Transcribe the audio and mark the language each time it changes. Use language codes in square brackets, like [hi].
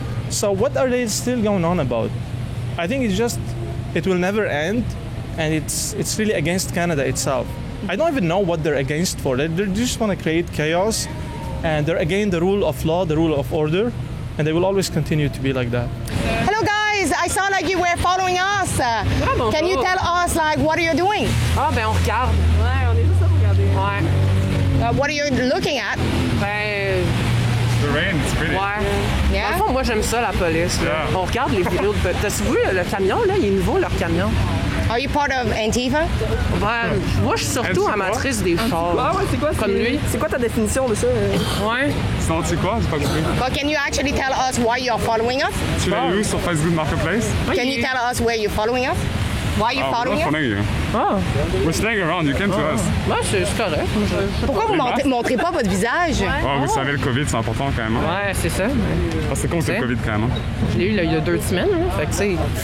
[en] So what are they still going on about? I think it will never end, and it's really against Canada itself. I don't even know what they're against for. They just want to create chaos, and they're against the rule of law, the rule of order, and they will always continue to be like that. Hello guys, I saw like you were following us. Can you tell us like what are you doing? [fr] Ah ben on regarde. Ouais, on est juste à regarder. Ouais. [en] What are you looking at? Ben The rain, it's pretty. [fr] Ouais. [en] Yeah. [fr] Dans le fond, moi, j'aime ça, la police. Là. [en] Yeah. [fr] On regarde les vidéos de... T'as vu le camion, là? Il est nouveau, leur camion. [en] Are you part of Antifa? [fr] Ouais. Moi, je suis surtout amatrice des chars. Ah ouais, c'est quoi? Comme lui. C'est quoi ta définition de ça? Ouais. Sinon, c'est quoi? J'ai pas compris. [en] But can you actually tell us why you're following us? [fr] Tu l'as vu sur Facebook Marketplace? [en] Can you tell us where you're following us? Why are you following us? Oh. We're staying around. You came to us. [fr] Ouais, c'est correct. Pourquoi vous ne montrez pas votre visage? Ouais, vous savez, le COVID, c'est important quand même. Ouais, c'est ça. Ah, c'est con, c'est le COVID quand même. Je l'ai eu là, il y a 2 semaines. Hein. Fait que c'est...